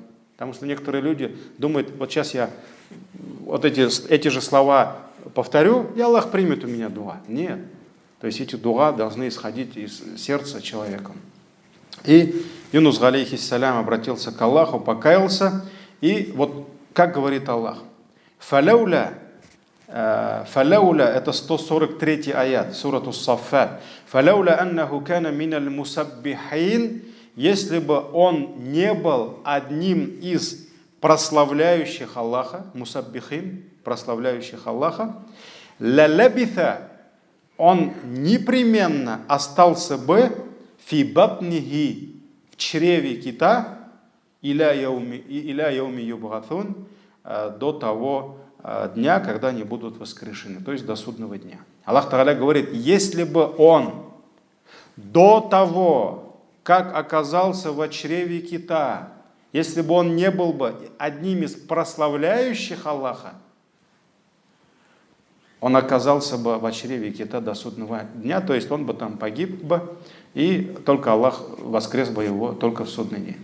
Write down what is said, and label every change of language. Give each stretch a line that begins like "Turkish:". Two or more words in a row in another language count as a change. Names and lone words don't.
Russian: Потому что некоторые люди думают: вот сейчас я вот эти же слова повторю, и Аллах примет у меня дуа. Нет. То есть эти дуа должны исходить из сердца человека. И Юнус, алейхиссалям, обратился к Аллаху, покаялся, и вот как говорит Аллах: «Фаляуля», это 143 аят, сурат Ус-Саффат.
Arabic: فلولا أنه كان من المسبحين»,
Russian: если бы он не был одним из прославляющих Аллаха, мусаббихин, прославляющих Аллаха, лалабита, он непременно остался бы
Arabic: في بطنه,
Russian: в чреве кита,
Arabic: إلى يوم يبعثون,
Russian: до того дня, когда они будут воскрешены, то есть до судного дня. Аллах Тааля говорит: если бы он до того, как оказался в чреве кита, если бы он не был бы одним из прославляющих Аллаха, он оказался бы в чреве кита до судного дня, то есть он бы там погиб бы, и только Аллах воскрес бы его только в судный день.